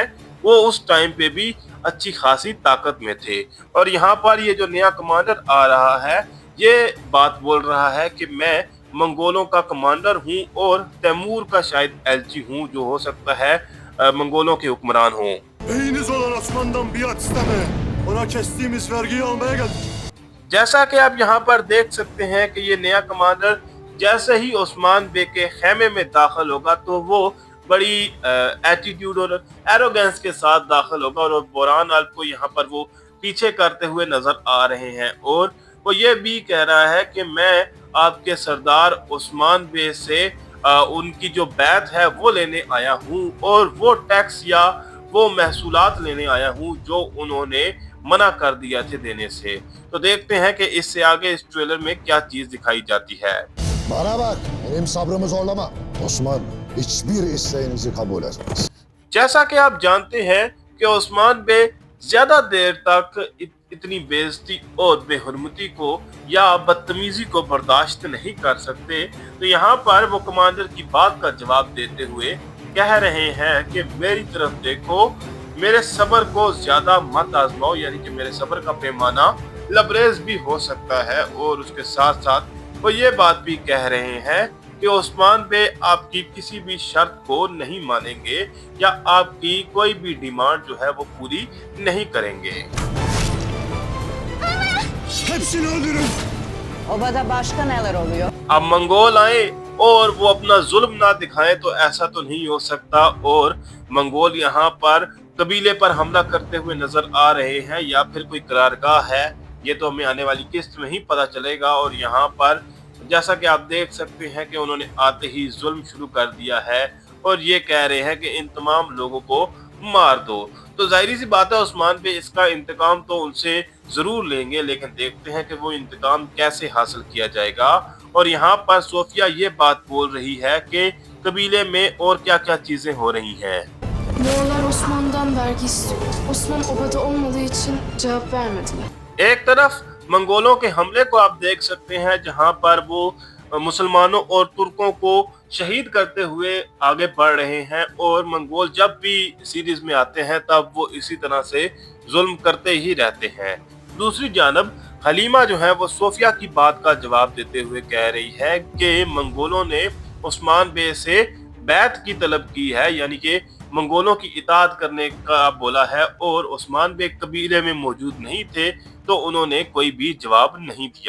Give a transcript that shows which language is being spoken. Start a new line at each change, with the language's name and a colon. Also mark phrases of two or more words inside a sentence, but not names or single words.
Urdu: وہ اس ٹائم پہ بھی اچھی خاصی طاقت میں تھے. اور یہاں پر یہ جو نیا کمانڈر آ رہا ہے یہ بات بول رہا ہے کہ میں منگولوں کا کمانڈر ہوں اور تیمور کا شاید ایلچی ہوں، جو ہو سکتا ہے منگولوں کے حکمران ہوں.
Turkish: Beyiniz olan Osman'dan biat istemeye, ona kestiğimiz vergiyi almaya geldik.
Urdu: جیسا کہ آپ یہاں پر دیکھ سکتے ہیں کہ یہ نیا کمانڈر جیسے ہی عثمان بے کے خیمے میں داخل ہوگا تو وہ بڑی ایٹیٹیوڈ اور ایروگینس کے ساتھ داخل ہوگا اور بوران ال کو یہاں پر وہ پیچھے کرتے ہوئے نظر آ رہے ہیں. اور وہ یہ بھی کہہ رہا ہے کہ میں آپ کے سردار عثمان بے سے ان کی جو بیعت ہے وہ لینے آیا ہوں اور وہ ٹیکس یا وہ محصولات لینے آیا ہوں جو انہوں نے منع کر دیا تھے دینے سے. تو دیکھتے ہیں کہ اس سے آگے اس ٹریلر میں کیا چیز دکھائی جاتی ہے.
Turkish: Bana bak, benim sabrımı zorlama. Osman hiçbir isteğinizi kabul etmez.
Urdu: جیسا کہ آپ جانتے ہیں کہ عثمان بے زیادہ دیر تک اتنی بے عزتی اور بے حرمتی کو یا بدتمیزی کو برداشت نہیں کر سکتے. تو یہاں پر وہ کمانڈر کی بات کا جواب دیتے ہوئے کہہ رہے ہیں کہ میری طرف دیکھو، میرے صبر کو زیادہ مت آزماؤ، یعنی کہ میرے صبر کا پیمانہ لبریز بھی ہو سکتا ہے. اور اس کے ساتھ ساتھ وہ یہ بات بھی کہہ رہے ہیں کہ عثمان بے آپ کی کسی بھی شرط کو نہیں مانیں گے یا آپ کی کوئی بھی ڈیمانڈ جو ہے وہ پوری نہیں کریں گے.
Turkish: Hepsini öldürün. Obada başka neler oluyor?
Urdu: اب منگول آئے اور وہ اپنا ظلم نہ دکھائیں تو ایسا تو نہیں ہو سکتا. اور منگول یہاں پر قبیلے پر حملہ کرتے ہوئے نظر آ رہے ہیں یا پھر کوئی قرارگاہ ہے، یہ تو ہمیں آنے والی قسط میں ہی پتا چلے گا. اور یہاں پر جیسا کہ آپ دیکھ سکتے ہیں کہ انہوں نے آتے ہی ظلم شروع کر دیا ہے اور یہ کہہ رہے ہیں کہ ان تمام لوگوں کو مار دو. تو ظاہر سی بات ہے عثمان بے اس کا انتقام تو ان سے ضرور لیں گے، لیکن دیکھتے ہیں کہ وہ انتقام کیسے حاصل کیا جائے گا. اور یہاں پر صوفیہ یہ بات بول رہی ہے کہ قبیلے میں اور کیا کیا چیزیں ہو رہی ہیں.
Turkish: Moğollar Osman'dan vergi istiyor. Osman obada olmadığı için cevap vermediler.
Urdu: ایک طرف منگولوں کے حملے کو آپ دیکھ سکتے ہیں جہاں پر وہ مسلمانوں اور ترکوں کو شہید کرتے ہوئے آگے بڑھ رہے ہیں، اور منگول جب بھی سیریز میں آتے ہیں تب وہ اسی طرح سے ظلم کرتے ہی رہتے ہیں. دوسری جانب حلیمہ جو ہے وہ صوفیہ کی بات کا جواب دیتے ہوئے کہہ رہی ہے کہ منگولوں نے عثمان بے سے بیعت کی طلب کی ہے، یعنی کہ منگولوں کی اطاعت کرنے کا بولا ہے، اور عثمان بے قبیلے میں موجود نہیں تھے تو انہوں نے کوئی بھی جواب نہیں دیا.